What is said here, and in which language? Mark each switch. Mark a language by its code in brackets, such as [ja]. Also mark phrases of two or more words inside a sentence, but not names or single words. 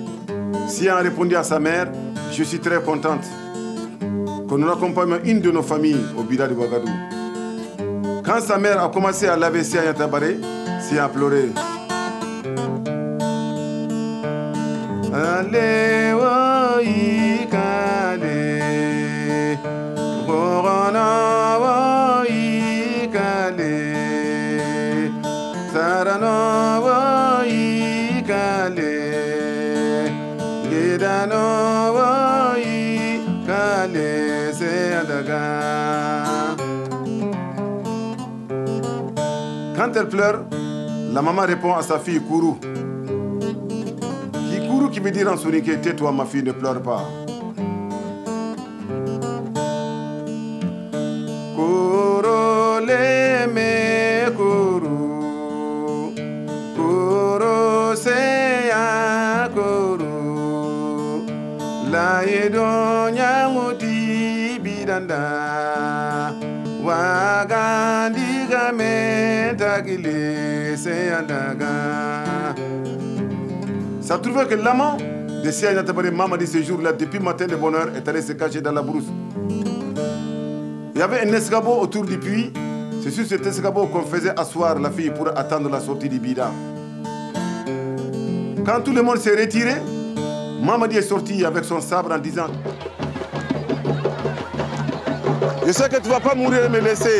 [fr] Sia a répondu à sa mère, « Je suis très contente qu'on nous accompagne une de nos familles au Bida de Ouagadougou. » Quand sa mère a commencé à laver Sia Nyatabare, Sia a pleuré. Allez, [snk] oh, ikale, corona, oh, ikale, sarano, oh, ikale, guidano, oh, ikale, [fr] c'est adaga. Quand elle pleure, la maman répond à sa fille Kourou. Kourou qui veut dire en soninké, tais-toi ma fille, ne pleure pas. [snk] Kourou leme kourou, kourou seya kourou, la yedo nyamuti bidanda, wagandi game tagile seyandaga. [fr] Ça trouvait que l'amant de Sia Nyatabare, Mamadi, ce jour-là, depuis matin de bonne heure, est allé se cacher dans la brousse. Il y avait un escabeau autour du puits. C'est sur cet escabeau qu'on faisait asseoir la fille pour attendre la sortie du Bida. Quand tout le monde s'est retiré, Mamadi est sorti avec son sabre en disant: je sais que tu ne vas pas mourir et me laisser.